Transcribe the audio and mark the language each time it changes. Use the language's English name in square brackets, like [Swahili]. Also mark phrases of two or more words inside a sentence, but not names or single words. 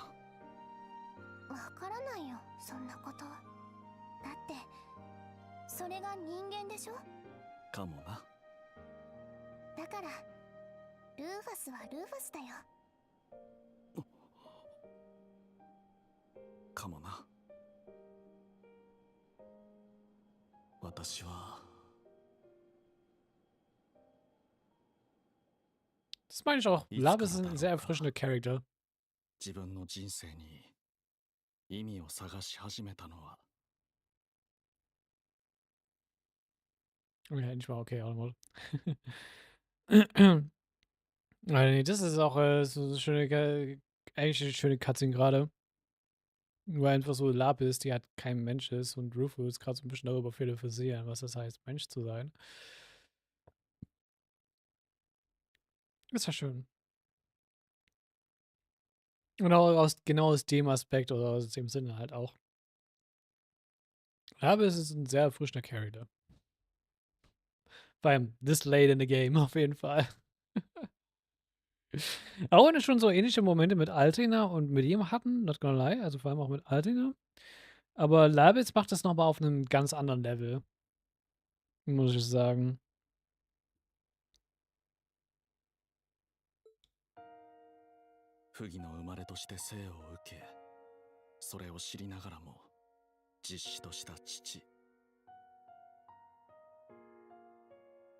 [Japanese] わからないよ、そんなこと。だってそれが人間でしょ。かもな。だからルーファスはルーファスだよ。かもな。私は [German] Das meine ich auch. Lab ist ein sehr erfrischender Charakter. [Japanese] 自分の人生に意味を探し始めたのは。 [German] Ja, endlich mal okay, Automode. Nee, das ist auch so eine schöne, eigentlich eine schöne Cutscene gerade. Weil einfach so Lab ist, die halt kein Mensch ist und Rufus gerade so ein bisschen darüber philosophieren, was das heißt, Mensch zu sein. Ist ja schön. Und auch genau aus dem Aspekt oder aus dem Sinne halt auch. Aber es ist ein sehr erfrischender Charakter. Vor allem [English] this late in the game [German] auf jeden Fall. Auch wenn wir schon so ähnliche Momente mit Altina und mit ihm hatten, [English] not gonna lie, [German] also vor allem auch mit Altina. Aber Labitz macht das nochmal auf einem ganz anderen Level. Muss ich sagen. [Japanese] 不義の生まれとして生を受け、それを知りながらも実子とした父。